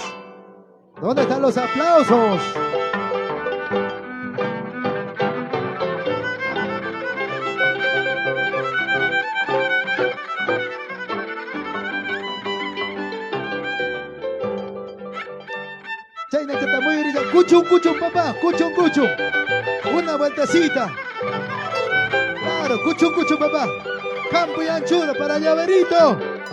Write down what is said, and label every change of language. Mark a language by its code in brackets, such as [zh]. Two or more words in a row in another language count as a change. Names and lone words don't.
[es] ¿Dónde están los aplausos? Chaina que está muy bonita. Cuchum, cuchum, papá. Cuchum, cuchum. Una vueltecita. Claro, cuchum, cuchum, papá. Campo y anchura para Llaverito.